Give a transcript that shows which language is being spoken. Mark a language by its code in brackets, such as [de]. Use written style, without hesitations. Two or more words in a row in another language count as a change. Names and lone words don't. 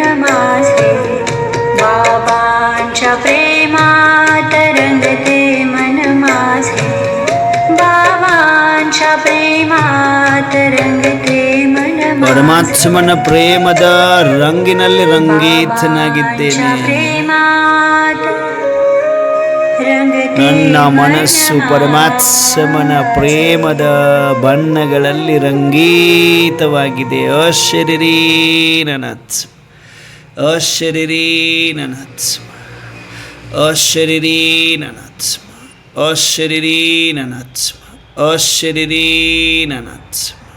[mr] माझे बाबांच्या प्रेमात रंगते मन माझे बाबांच्या प्रेमात रंगते मन माझे [kn] ಪರಮಾತ್ಮನ ಪ್ರೇಮದ ರಂಗಿನಲ್ಲಿ ರಂಗೀತನಾಗಿದ್ದೇನೆ. [mr] प्रेमात रंगते [kn] ನನ್ನ ಮನಸ್ಸು ಪರಮಾತ್ಮನ ಪ್ರೇಮದ ಬಣ್ಣಗಳಲ್ಲಿ ರಂಗೀತವಾಗಿದೆ. ಅಶರೀರಿ ನನಾತ್ಮ, ಅಶರೀರಿ ನನಾತ್ಮ, ಅಶರೀರಿ ನನಾತ್ಮ, ಅಶರೀರಿ ನನಾತ್ಮ, ಅಶರೀರಿ ನನಾತ್ಮ.